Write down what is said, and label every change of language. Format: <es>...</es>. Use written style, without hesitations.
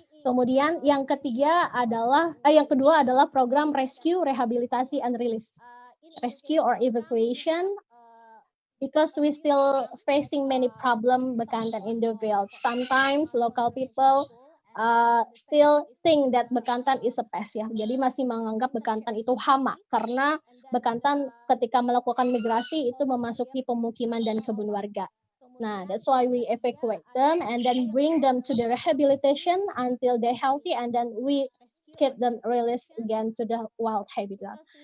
<id>Kemudian yang kedua adalah program rescue, rehabilitasi, and release.</id> <en>Rescue or evacuation, because we still facing many problem Bekantan in the field. Sometimes local people still think that Bekantan is a pest ya.</en> <id>Jadi masih menganggap Bekantan itu hama karena Bekantan ketika melakukan migrasi itu memasuki pemukiman dan kebun warga.</id> <en>Nah, that's why we evacuate them and then bring them to the rehabilitation until they're healthy, and then we keep them released again to the wild habitat.</en>